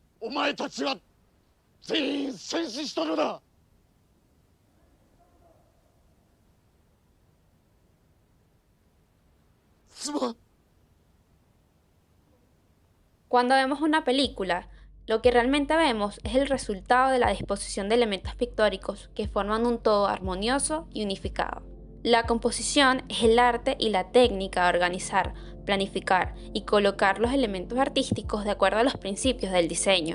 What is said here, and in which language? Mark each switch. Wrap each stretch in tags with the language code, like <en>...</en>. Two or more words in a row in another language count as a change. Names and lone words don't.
<ja>お前たちは全員戦死したのだ。すまん。</ja> <es>Cuando vemos una película, lo que realmente vemos es el resultado de la disposición de elementos pictóricos que forman un todo armonioso y unificado. La composición es el arte y la técnica de organizar, planificar y colocar los elementos artísticos de acuerdo a los principios del diseño.</es>